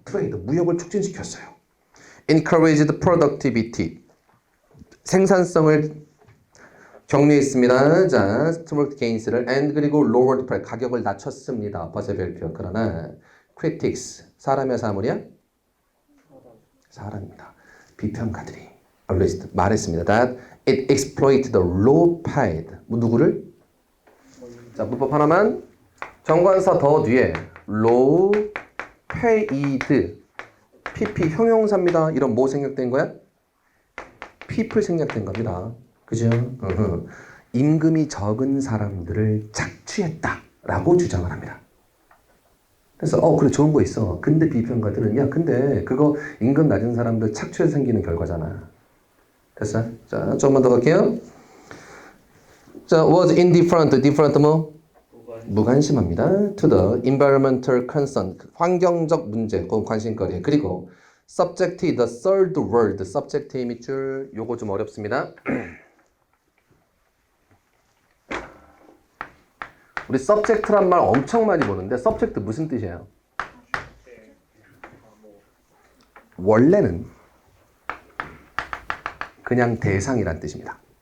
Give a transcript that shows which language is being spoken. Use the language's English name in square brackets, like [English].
[Korean] 트레이드, 무역을 촉진시켰어요. [English] encouraged productivity, [Korean] 생산성을 격려했습니다. 자, [English] smart gains [Korean] 를 [English] and [Korean] 그리고 [English] lowered price, [Korean] 가격을 낮췄습니다. 버세벨표. 그러나 critics, 사람이야 사물이야? 사람입니다. 비평가들이 [English] always [Korean] 말했습니다. [English] that it exploited the low paid. [Korean] 누구를? 자, 문법 하나만. 정관사 더 뒤에 [English] low paid [Korean] PP 형용사입니다. 이런 뭐 생략된 거야? people 생략된 겁니다. 그죠? 임금이 적은 사람들을 착취했다라고 주장을 합니다. 그래서 그래 좋은 거 있어. 근데 비평가들은 야 근데 그거 임금 낮은 사람들 착취해서 생기는 결과잖아. 됐어? 자, 조금만 더 갈게요. 자, [English] was indifferent. [Korean] different 뭐? 무관심합니다. [English] to the environmental concern. [Korean] 환경적 문제, 혹은 관심거리. 그리고 [English] subject, the third word. [Korean] subject 밑줄, 요거 좀 어렵습니다. 우리 subject란 말 엄청 많이 보는데 subject 무슨 뜻이에요? 원래는 그냥 대상이란 뜻입니다.